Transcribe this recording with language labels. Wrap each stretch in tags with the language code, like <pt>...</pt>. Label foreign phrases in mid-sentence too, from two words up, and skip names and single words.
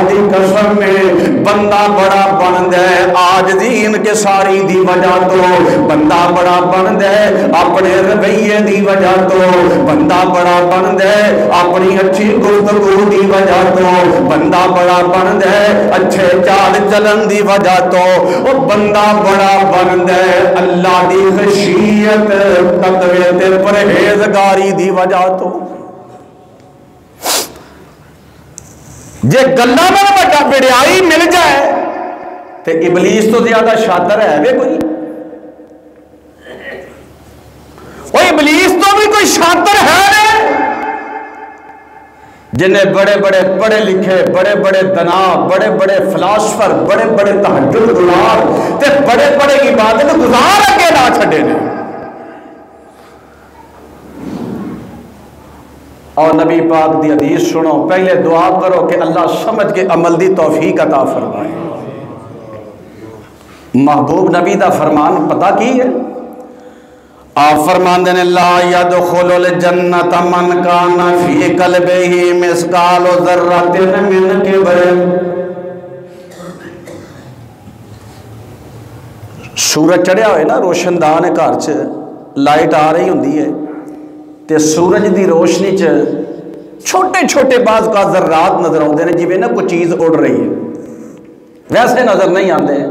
<pa>دی قسم میں بندہ بڑا بندے، عاجزی انکساری دی وجہ تو بندہ بڑا بندے، اپنے رویے دی وجہ تو بندہ بڑا بندے، اپنی اچھی گفتگو دی وجہ تو بندہ بڑا بندے، اچھے چال چلن دی وجہ تو وہ بندہ بڑا بندے، اللہ دی خشیت تقوی تے پرہیزگاری دی وجہ تو. جے گلاں نال بڑا بڑائی مل جائے تے ابلیس تو زیادہ شاطر ہے وے کوئی؟ وہ ابلیس تو بھی کوئی شاطر ہے جنہیں بڑے بڑے پڑھے لکھے، بڑے بڑے دنا، بڑے بڑے فلاسفر، بڑے بڑے تہجد گزار تے بڑے بڑے عبادت گزار اگے نہ چھڈے نے. اور نبی پاک دی حدیث سنو، پہلے دعا کرو کہ اللہ سمجھ کے عمل دی توفیق عطا فرمائے. محبوب نبی دا فرمان پتہ کی ہے؟ آپ فرماندے نے</pa> <ar>لا يدخل الجنت من کان فی قلبہ مثقال ذرۃ من کبر.</ar> <pa>سورج چڑھیا ہوئے نا، روشن دان ہے گھر چ، لائٹ آ رہی ہوندی ہے تے سورج دی روشنی چ چھوٹے چھوٹے بعض کا ذرات نظر آتے ہیں، جویں نا کوئی چیز اڑ رہی ہے، ویسے نظر نہیں آتے.</pa>